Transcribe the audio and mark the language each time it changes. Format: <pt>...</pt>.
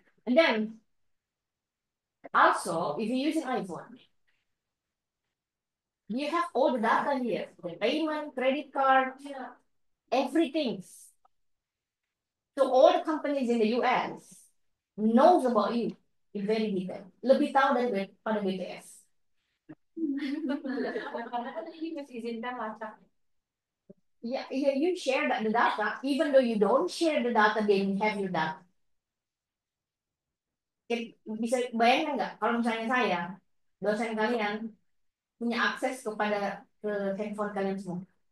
<en>And then also if you use an iPhone, you have all the data here, the payment, credit card, everything. So all the companies in the US knows about you in very detail.</en> <id>Lebih tahu daripada BTS.</id> <en>Yeah, you share the data, even though you don't share the data, they have your data.</en> <id>Bisa bayangkan nggak kalau misalnya saya, dosen kalian, punya akses kepada handphone kalian semua?</id>